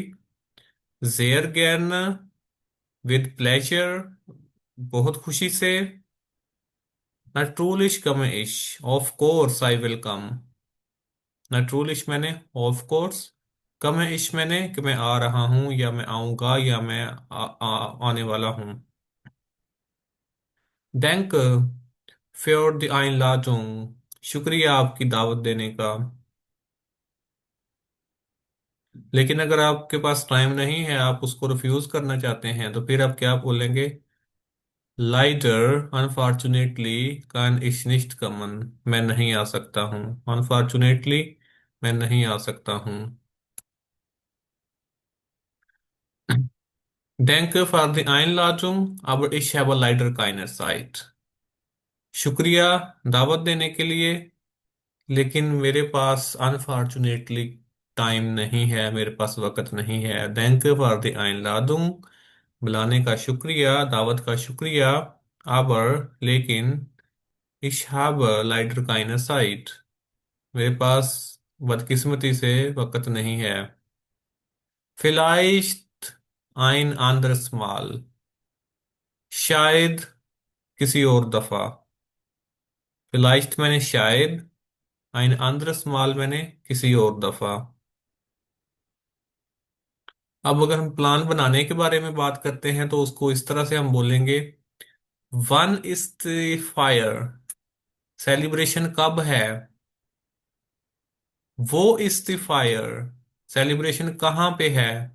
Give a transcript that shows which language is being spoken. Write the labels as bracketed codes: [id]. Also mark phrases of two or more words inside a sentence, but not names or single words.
[de] sehr gerne, [en] with pleasure, [hi] बहुत खुशी से। [de] natürlich komme ich, [en] of course I will come. [hi] नट्रूलिश मैंने [en] of course, [de] komme ich [hi] मैंने कि मैं आ रहा हूँ या मैं आऊंगा या मैं आने वाला हूँ। [de] denk für die Einladung, [hi] शुक्रिया आपकी दावत देने का। लेकिन अगर आपके पास टाइम नहीं है, आप उसको रिफ्यूज करना चाहते हैं, तो फिर आप क्या बोलेंगे? [de] Leider, unfortunately kann ich nicht kommen। [hi] मैं नहीं आ सकता हूँ। Unfortunately, मैं नहीं आ सकता हूँ। [de] Danke für die Einladung, aber ich habe leider keine Zeit। [hi] शुक्रिया दावत देने के लिए, लेकिन मेरे पास अनफॉर्चुनेटली टाइम नहीं है, मेरे पास वक्त नहीं है। [de] Danke für die Einladung, [hi] बुलाने का शुक्रिया, दावत का शुक्रिया। [de] aber, लेकिन, ich habe leider keine Zeit, [hi] मेरे पास बदकिस्मती से वक्त नहीं है। [de] vielleicht ein anderes Mal, [hi] शायद किसी और दफा। vielleicht मैंने शायद, [de] ein anderes Mal [hi] मैंने किसी और दफा। अब अगर हम प्लान बनाने के बारे में बात करते हैं तो उसको इस तरह से हम बोलेंगे, [de] wann ist die Feier, [hi] सेलिब्रेशन कब है? [de] wo ist die Feier, [hi] सेलिब्रेशन कहाँ पे है?